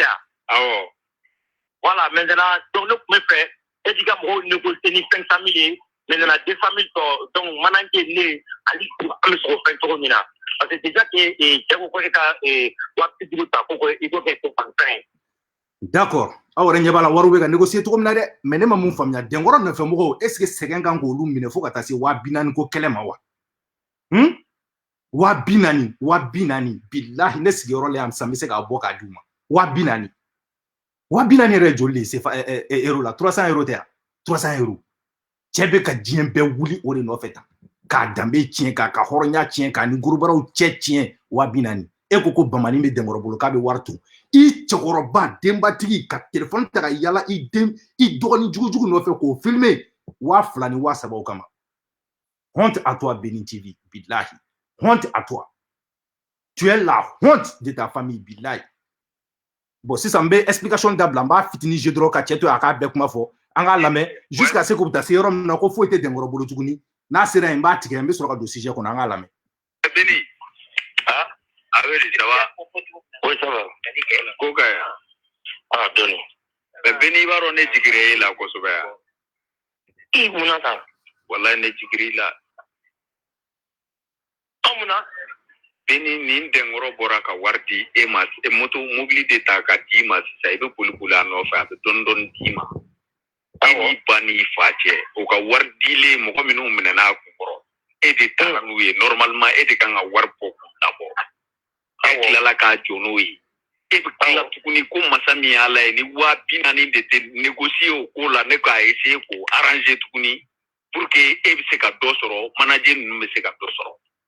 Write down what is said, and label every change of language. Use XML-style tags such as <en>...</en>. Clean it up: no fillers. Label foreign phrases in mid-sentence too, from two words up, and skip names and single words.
<bm>awɔ</bm> <fr>voilà maintenant donc</fr> <bm>ne kun bɛ fɛ e k'i ka mɔgɔw négocier ni 500 000 ye maintenant 200 000 donc manager ne ali an bɛ sɔrɔ fɛn cogo min na</bm> <fr>parce que déjà que</fr> <bm>cɛ ko ko e ka 70 ta ko i ko kɛ ko fanfɛn d'accord aw yɛrɛ ɲɛ b'a la wariw bɛ ka négocier cogo min na dɛ mais ne ma mun faamuya dɛnkɔrɔ nɔfɛ mɔgɔw</bm> <fr>est ce que</fr> <bm>sɛgɛn kan k'olu minɛ fo ka taa se 240 ko kɛlɛ ma wa 240 bilahi ne sigiyɔrɔ la yan sisan n bɛ se k'a bɔ k'a d'u ma 240 yɛrɛ ye joli de ye sefa euro la 300 euro tɛ yan 300 euro cɛ bɛ ka diɲɛ bɛɛ wuli o de nɔfɛ tan k'a danbe tiɲɛ k'a ka hɔrɔnya tiɲɛ k'a ni gorobaraw cɛ tiɲɛ 240 e ko bamani bɛ dɛnkɔrɔ bolo k'a bɛ wari to i cɛkɔrɔba denbatigi ka telefɔni ta ka yala i dɔgɔnin jugujugu nɔfɛ k'o filmer 2000 ni 3000 kama</bm> <fr>honte à toi</fr> <bm>Beni TV bilahi</bm> <fr>honte à toi tu es la honte de ta famille</fr> <bm>bilahi bon sisan n bɛ explication dabila n b'a fitinin je dɔrɔn ka cɛ to a k'a bɛɛ kuma fɔ an k'a lamɛn</bm> <fr>jusqu'à ce que</fr> <bm>u bɛ taa se yɔrɔ min na ko foyi tɛ dɛnkɔrɔ bolo tuguni n'a sera yen n b'a tigɛ n bɛ sɔrɔ ka don sujet kɔnɔ an k'a lamɛn.</bm> <fr>Beni avec ça va oui ça va</fr> <bm>ko ka doni Beni baro ne jigire la kosɛbɛ munata wallahi ne jigire la amuna Beni nin dɛnkɔrɔ bɔra ka wari di e ma moto mobili de ta ka di ma sisan i bɛ boli a nɔfɛ a bɛ dɔɔni d'i ma e n'i ba n'i fa cɛ o ka wari dilen mɔgɔ minnu minɛn'a kun kɔrɔ de taara n'u ye normalement e de kan ka wari bɔ k'u labɔ e tilala k'a jɔ n'o ye e bɛ tila tuguni ko masa min y'a la ye ni 40,000 de tɛ négocier o ko la ne k'a essayer k'o arranger tuguni</bm> <fr>pour que</fr> <bm>e bɛ se ka dɔ sɔrɔ manager ninnu bɛ se ka dɔ sɔrɔ</bm>